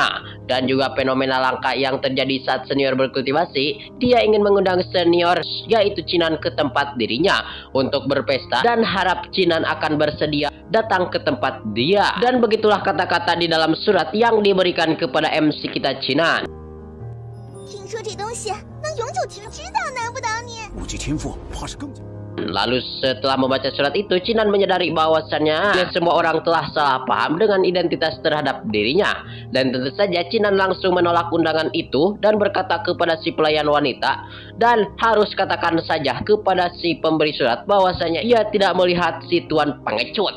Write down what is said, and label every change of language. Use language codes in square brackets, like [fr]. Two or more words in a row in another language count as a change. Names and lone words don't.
[id] Dan juga fenomena langka yang terjadi saat senior berkultivasi, dia ingin mengundang senior yaitu Chinan ke tempat dirinya untuk berpesta dan harap Chinan akan bersedia datang ke tempat dia. Dan begitulah kata-kata di dalam surat yang diberikan kepada MC kita Chinan. [zh] 听说这东西能永久停止的，难不倒你。武技天赋怕是更加。 [id] Lalu setelah membaca surat itu, Chinan menyadari bahwasannya semua orang telah salah paham dengan identitas terhadap dirinya. Dan tentu saja Chinan langsung menolak undangan itu dan berkata kepada si pelayan wanita, dan harus katakan saja kepada si pemberi surat bahwasanya ia tidak melihat si tuan pengecut.